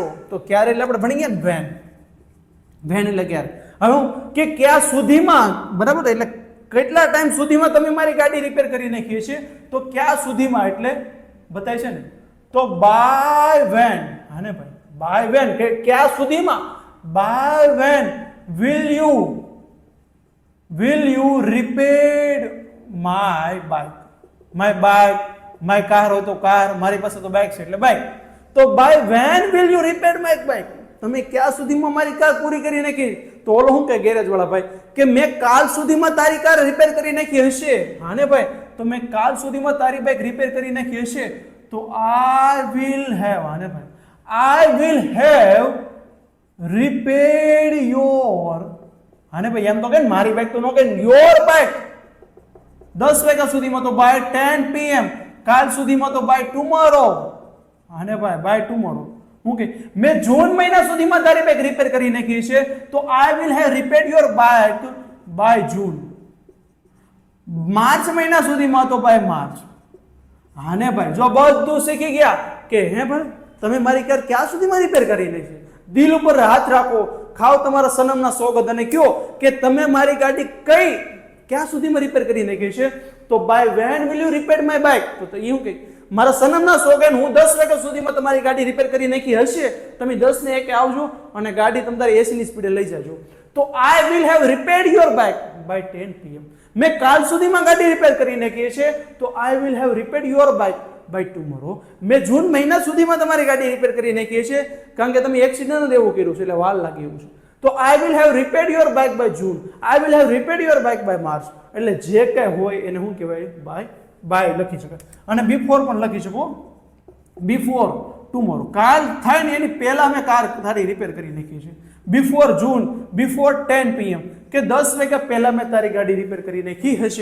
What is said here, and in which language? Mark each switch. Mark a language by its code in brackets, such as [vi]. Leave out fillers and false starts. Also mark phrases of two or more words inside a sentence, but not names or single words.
[gu] તો ક્યારે એટલે આપણે ભણી ગયા ને વેન. વેન એટલે ક્યારે. હવે કે ક્યાં સુધીમાં, બરાબર, એટલે કેટલા ટાઈમ સુધીમાં તમે મારી ગાડી રિપેર કરી નાખી છે? તો ક્યાં સુધીમાં એટલે બતાય છે ને, તો [en] by when. [gu] હાને ભાઈ, [en] by when, [gu] કે ક્યાં સુધીમાં? [en] by when will you repair my bike? my bike, my car [gu] હોય તો કાર, મારી પાસે તો બાઇક છે એટલે બાઇક. [en] તો by when will you repair my bike? [gu] તમે ક્યાં સુધીમાં મારી કાર પૂરી કરી નાખી? તો ઓલો શું કહે ગેરેજ વાળા ભાઈ, કે મેં કાલ સુધીમાં તારી કાર રિપેર કરી નાખી હશે. હા ને ભાઈ, તો મેં કાલ સુધીમાં તારી બાઇક રિપેર કરી નાખી હશે, તો [en] I will have, [gu] હા ને ભાઈ, [en] I will have repaired your, [gu] હા ને ભાઈ, એમ તો કે મારી બાઇક તો નો કે [en] your bike [gu] 10 વાગ્યા સુધીમાં, તો [en] by 10 PM, [gu] કાલ સુધીમાં તો [en] by tomorrow. [gu] હા ને ભાઈ, [en] by tomorrow. [gu] હું કે મેં જૂન મહિના સુધીમાં તારી બાઇક રિપેર કરી નાખી છે, તો [en] I will have repaired your bike by June. [gu] માર્ચ મહિના સુધીમાં તો [en] by March. [gu] હા ને ભાઈ, જો બધું શીખી ગયા કે હે ભાઈ તમે મારી કાર ક્યાં સુધીમાં રિપેર કરી નાખી? દિલ ઉપર હાથ રાખો, ખાઓ તમારા સનમના સોગંદ અને કહો કે તમે મારી ગાડી કઈ ક્યાં સુધીમાં રિપેર કરી નાખી છે? [en] તો by when will you repair my bike? [gu] તો એવું કે મારા સનમના સોગંદ, હું 10 વાગ્યા સુધીમાં તમારી ગાડી રિપેર કરી નાખી હશે, તમે 10 ને 1 આવજો અને ગાડી તમારી 80 ની સ્પીડે લઈ જાજો. [en] તો I will have repaired your bike by 10 PM. [gu] મેં કાલ સુધીમાં ગાડી રિપેર કરી નાખી છે, તો [en] I will have repaired your bike by tomorrow. [gu] મેં જૂન મહિના સુધીમાં તમારી ગાડી રિપેર કરી નાખી છે, કારણ કે તમે એક્સિડન્ટ એવું કર્યું છે એટલે વાર લાગે એવું છે. [en] તો I will have repaired your bike by June. I will have repaired your bike by March. [gu] એટલે જે કઈ હોય એને શું કહેવાય? બાય લખી શકાય. અને બિફોર પણ લખી શકો, [en] before tomorrow. [gu] કાલ થાય ને એની પહેલા મેં કાર તારી રિપેર કરી નાખી છે. [en] before June, before 10 PM, [gu] કે 10 વાગ્યા પહેલા મેં તારી ગાડી રિપેર કરી નાખી હશે.